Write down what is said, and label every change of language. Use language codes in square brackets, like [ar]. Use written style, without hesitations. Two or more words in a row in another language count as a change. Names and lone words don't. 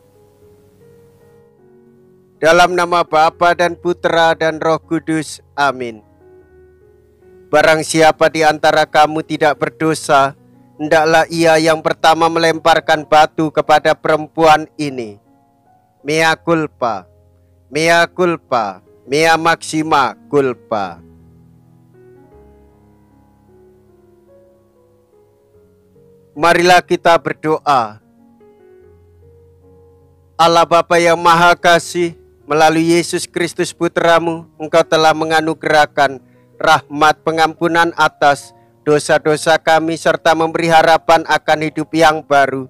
[id] Dalam nama Bapa dan Putra dan Roh Kudus, amin. Barang siapa di antara kamu tidak berdosa, hendaklah ia yang pertama melemparkan batu kepada perempuan ini. [la] Mea culpa. Mea culpa, mea maxima culpa. [id] Marilah kita berdoa. Allah Bapa yang Maha Kasih, melalui Yesus Kristus Putramu, Engkau telah menganugerahkan rahmat pengampunan atas dosa-dosa kami serta memberi harapan akan hidup yang baru.